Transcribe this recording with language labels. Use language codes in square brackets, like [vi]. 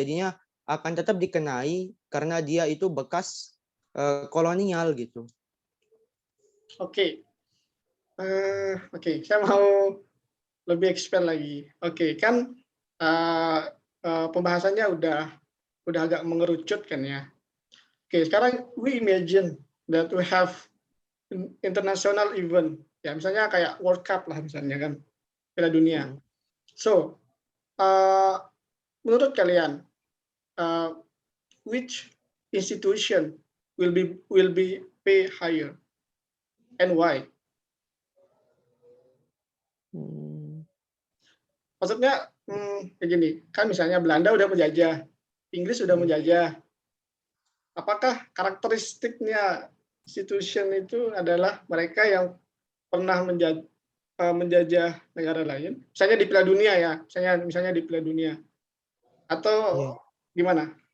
[id] Jadinya akan tetap dikenai karena dia itu bekas kolonial gitu. Oke. Oke, saya mau lebih expand lagi. Oke, kan pembahasannya udah agak mengerucut kan ya. Oke, sekarang [en] we imagine that we have international event. [id] Ya, misalnya kayak World Cup lah misalnya kan, Piala Dunia. [en] So, [id] menurut kalian, [en] which institution will be pay higher and why? [id] Maksudnya kayak gini, kan misalnya Belanda udah menjajah, Inggris udah menjajah. Apakah karakteristiknya institution itu adalah mereka yang pernah menjajah negara lain, misalnya di Piala Dunia ya, misalnya di Piala Dunia, atau gimana?